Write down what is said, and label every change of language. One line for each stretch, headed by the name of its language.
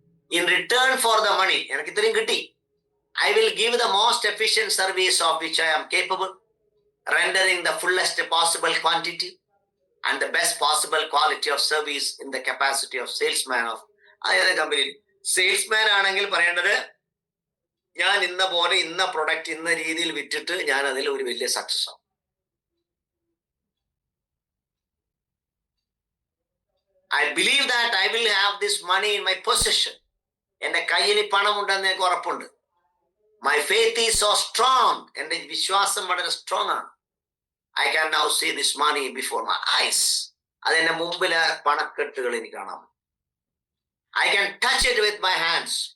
English: in return for the money,
Malayalam: എനിക്ക് ഇത്രയും കിട്ടി,
English: I will give the most efficient service of which I am capable, rendering the fullest possible quantity and the best possible quality of service in the capacity of salesman of
Malayalam: അതായത് കമ്പനിയിൽ salesman ആണെങ്കിൽ പറയേണ്ടത്, ഞാൻ ഇന്ന പോലെ ഇന്ന product ഇന്ന രീതിയിൽ വിറ്റിട്ട് ഞാൻ അതിൽ ഒരു വലിയ സക്സസ് ആവും.
English: I believe that I will have this money in my position.
Malayalam: എന്റെ കയ്യിൽ പണം ഉണ്ടെന്ന് എനിക്ക് ഉറപ്പുണ്ട്.
English: My faith is so strong.
Malayalam: എന്റെ വിശ്വാസം വളരെ സ്ട്രോങ് ആണ്.
English: I can now see this money before my eyes.
Malayalam: അതെന്റെ മുമ്പിലെ പണക്കെട്ടുകൾ എനിക്ക് കാണാം.
English: I can touch it with my hands.